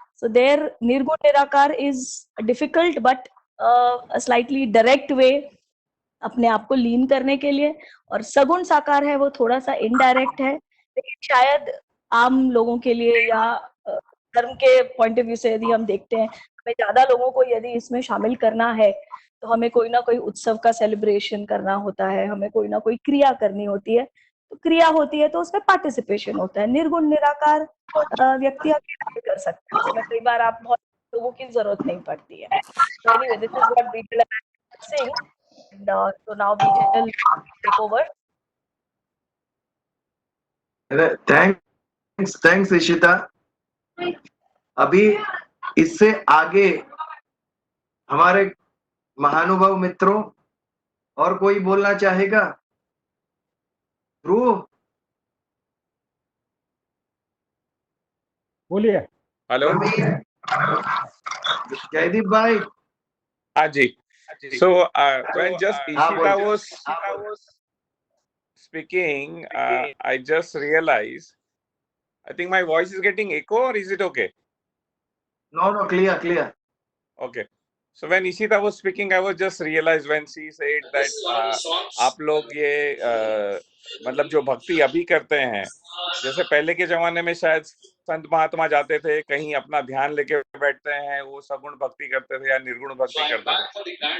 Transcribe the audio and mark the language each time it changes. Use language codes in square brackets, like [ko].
[en] So their Nirgun Nirakar is a difficult but a slightly direct way [hi] अपने आप को लीन करने के लिए, और सगुण साकार है वो थोड़ा सा इनडायरेक्ट है, लेकिन शायद आम लोगों के लिए या धर्म के पॉइंट ऑफ व्यू से यदि हम देखते हैं, हमें ज्यादा लोगों को यदि इसमें शामिल करना है तो हमें कोई ना कोई उत्सव का सेलिब्रेशन करना होता है, हमें कोई ना कोई क्रिया करनी होती है. तो क्रिया होती है तो उसमें पार्टिसिपेशन होता है. निर्गुण निराकार व्यक्ति अकेला भी कर सकता है, इसमें कई बार आप बहुत लोगों की जरूरत नहीं पड़ती है. [en] So anyway, this is what Bijal is saying. So now Bijal take over. Thanks Ishita. [hi] अभी इससे आगे हमारे महानुभाव मित्रों और कोई बोलना चाहेगा? ध्रुव बोलिए. हेलो. जयदीप भाई. हाँ जी. [en] So when just Ishita was speaking, I just realized, I think my voice is getting echo, or is it okay? No, clear. Okay. So when Ishita was speaking, I was just realized when she said that [hi] आप लोग ये मतलब जो भक्ति अभी करते हैं, जैसे पहले के जमाने में शायद संत महात्मा जाते थे कहीं अपना ध्यान लेके बैठते हैं, वो सगुण भक्ति करते थे या निर्गुण भक्ति करते थे.